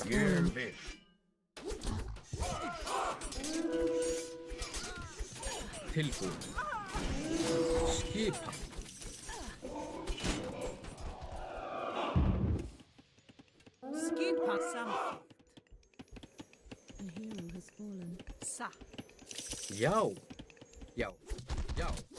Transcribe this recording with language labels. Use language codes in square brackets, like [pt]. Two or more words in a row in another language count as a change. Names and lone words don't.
[is] Ég vil. Tilbúin. Skipan. Skipan samþykkt. [en] A hero has fallen. [is] Satt. Já. Já. Já.